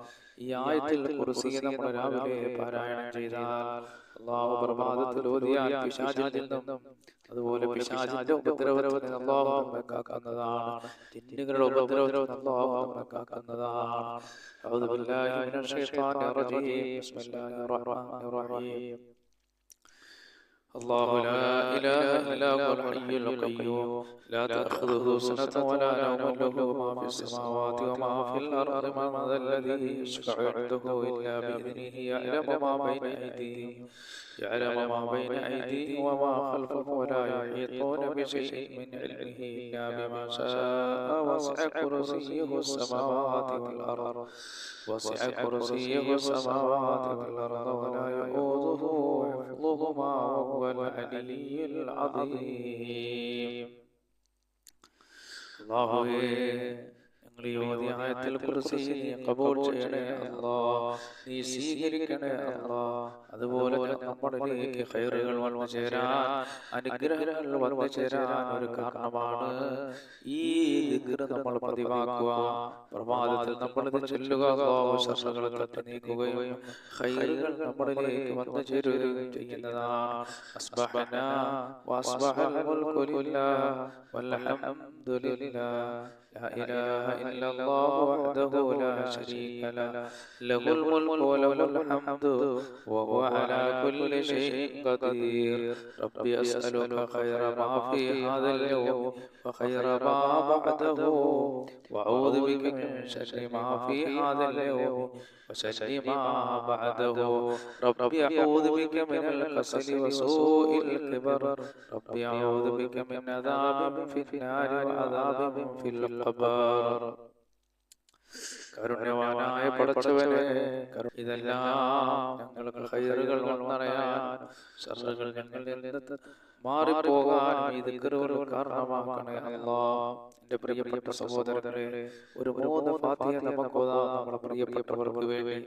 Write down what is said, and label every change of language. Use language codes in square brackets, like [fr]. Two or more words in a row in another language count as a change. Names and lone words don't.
[ml] ഈ [ar] آية الكرسي [ml] നമ്മൾ രാവിലെ പാരായണം ചെയ്താൽ അല്ലാഹു പ്രഭാതത്തിൽ ഓതിയാൽ പിശാചിൽ നിന്നും അതുപോലെ പിശാചിന്റെ ഉപദ്രവത്തിൽ നിന്ന് അല്ലാഹു നമ്മെ കാക്കുന്നതാണ്. ജിന്നുകളുടെ ഉപദ്രവത്തിൽ അല്ലാഹു നമ്മെ കാക്കുന്നതാണ്. [ar] أعوذ بالله من الشيطان الرجيم. بسم الله الرحمن الرحيم. الله لا إله إلا هو الحي القيوم لا تأخذه سنة ولا نوم له ما في السماوات وما في الأرض من ذا الذي يشفع عنده إلا بإذنه يعلم ما بين أيديهم وما خلفهم ولا يحيطون بشيء من علمه إلا بما شاء وسع كرسيه السماوات والأرض ولا يؤوده حفظهما وهو العلي العظيم. [ml] അല്ലാഹുവേ, ഞങ്ങൾ ഈ ഓതിയ [ar] آية الكرسي [ml] നീ ഖബൂൽ ചെയ്യണേ അല്ലാഹ്, നീ സ്വീകരിക്കണേ അല്ലാഹ്. അതുപോലെ നമ്മളിലേക്ക് ഖൈറുകൾ വന്നു ചേരാൻ, അനുഗ്രഹങ്ങൾ വന്നു ചേരാൻ ഒരു കാരണമാണ് ഈ ദിക്ർ നമ്മൾ പതിവാക്കുക. പ്രഭാതത്തിൽ നമ്മൾ ഇത് ചൊല്ലുക. അല്ലാഹു ശർറുകളെ നീക്കുകയും ഖൈറുകൾ നമ്മളിലേക്ക് വന്നു ചേരുകയും ചെയ്യുന്നതാണ്. [ar] أصبحنا وأصبح الملك لله والحمد لله لا إله إلا الله وحده لا شريك له له الملك وله الحمد وهو على كل شيء قدير. ربي أسألك خير ما في هذا اليوم وخير ما بعده وأعوذ بك من شر ما في هذا اليوم وشر ما بعده. ربي أعوذ بك من الكسل وسوء الكبر. ربي أعوذ بك من عذاب في النار وعذاب في القبر. [ml] കരുണ്യവാനായ പടച്ചവനെ, ഇതെല്ലാം ഞങ്ങൾക്ക് ഖൈറുകൾ വന്നറിയാൻ, ശർറുകൾ ഞങ്ങളിൽ നിന്ന് മാറിപ്പോകാൻ ഈ ദിക്റുകൾ കാരണമാക്കണേ അല്ലാഹ്. എൻ്റെ പ്രിയപ്പെട്ട സഹോദരരെ, ഒരു 3 ഫാത്തിഹ നമുക്ക് ഓതാം നമ്മുടെ പ്രിയപ്പെട്ടവർക്ക് വേണ്ടി.